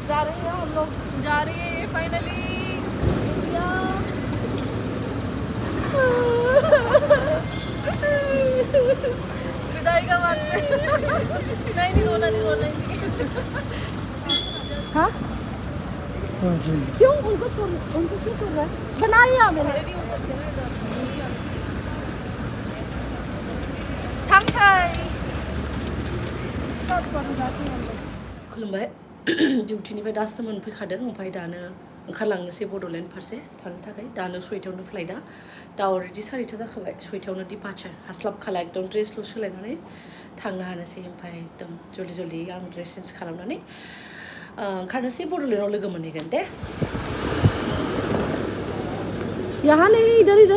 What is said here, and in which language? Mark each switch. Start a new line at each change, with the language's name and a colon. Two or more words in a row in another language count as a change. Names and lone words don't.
Hindi: जा रहे हैं हम लोग जा रहे हैं फाइनली इंडिया विदाई का बात नहीं रोना नहीं हाँ क्यों उनको क्यों छोड़ रहा है बनाया मैंने नहीं हो सकते ना इधर
Bodo: खुलुमबाय डिउटिनिफ्राय दासो मोनफैखादों ओमफ्राय दानो ओंखारलांनोसै बड'लेण्ड फारसे थांनो थाखाय दानो 6टायावनो फ्लाइटआ दा अलरेडि 4टा जाखाबाय 6टायावनो डिपार्चार हास्लाबखाला एकदम ड्रेसल' सोलायनानै थांनो हानोसै ओमफ्राय एकदम जल्दि आं
English: dress change
Bodo: खालामनानै ओंखारनोसै बड'लेण्डआव लोगो मोनहैगोन दे
Hindi: यहाँ नहीं इधर